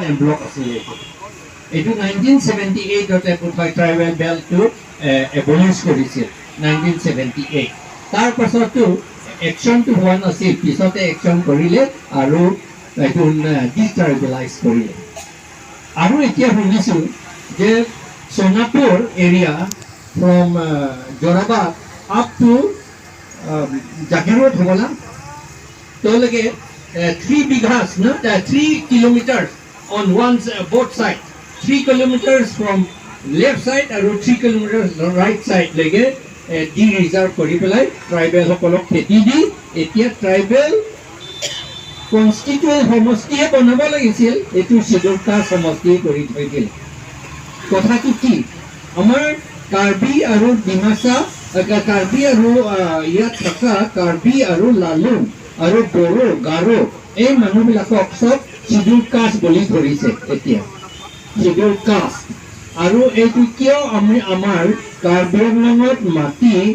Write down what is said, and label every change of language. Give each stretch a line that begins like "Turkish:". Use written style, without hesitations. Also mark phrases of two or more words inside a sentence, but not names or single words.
Assamese: ব্লক আছিলে এইটো 1978
English: tribal belt
Assamese: এবলিছ কৰিছিল 1978 তাৰ পাছতো একশ্যনটো হোৱা নাছিল পিছতে একশ্যন কৰিলে আৰু এইটো ডিট্ৰাইবেলাইজ কৰিলে আৰু এতিয়া শুনিছোঁ যে সোনাপুৰ এৰিয়া
English: from Jorabad up to Jagiroad
Assamese: Hola.
English: So like 3 bighas, no? 3 kilometers on both sides. 3 kilometers from left side and 3 kilometers right side. Like D reserve
Assamese: কৰি পেলাই tribal হকলোক খেতি দি এতিয়া
English: tribal constituent
Assamese: সমষ্টি বনাব লাগিছিল এইটো
English: schedule caste
Assamese: সমষ্টি কৰি থৈ দিলে. Kotha tu ki amar Karbi aru Dimasa কাৰ্বি আৰু ইয়াত থকা কাৰ্বি আৰু লালুং আৰু বড়ো গাৰো এই মানুহবিলাকক চব
English: schedule caste
Assamese: বুলি ধৰিছে এতিয়া
English: schedule caste
Assamese: আৰু এইটো কিয় আমি আমাৰ কাৰ্বি আংলঙত মাটি